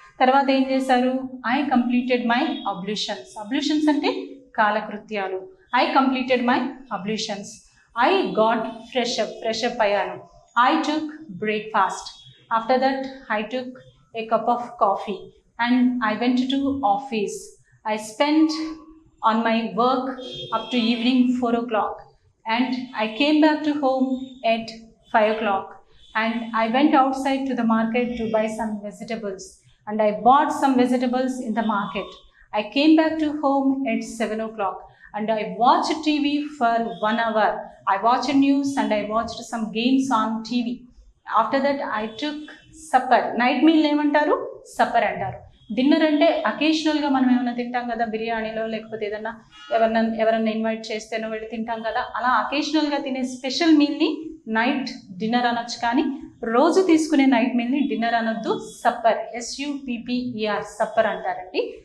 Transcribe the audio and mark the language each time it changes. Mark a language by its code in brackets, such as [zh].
[te] తర్వాత ఏం చేశారు? [en] I completed my ablutions. [te] అబ్ల్యూషన్స్ అంటే కాలకృత్యాలు. [en] I completed my ablutions. I got fresh up [te] అయ్యాను. [en] I took breakfast. After that I took a cup of coffee and I went to office. I spent on my work up to evening 4 o'clock and I came back to home at 5 o'clock and I went outside to the market to buy some vegetables and I bought some vegetables in the market. I came back to home at 7 o'clock and I watched TV for 1 hour. I watched news and I watched some games on TV. After that I took supper. Night meal [te] ఏమంటారు? Supper అంటారు. Dinner అంటే అకేషనల్గా మనం ఏమైనా తింటాం కదా, బిర్యానీలో లేకపోతే ఏదన్నా ఎవరన్నా ఇన్వైట్ చేస్తేనో వెళ్ళి తింటాం కదా, అలా అకేషనల్గా తినే స్పెషల్ మీల్ని నైట్ డిన్నర్ అనొచ్చు. కానీ రోజు తీసుకునే నైట్ మీల్ని డిన్నర్ అనొద్దు, సప్పర్, SUPPER సప్పర్ అంటారండి.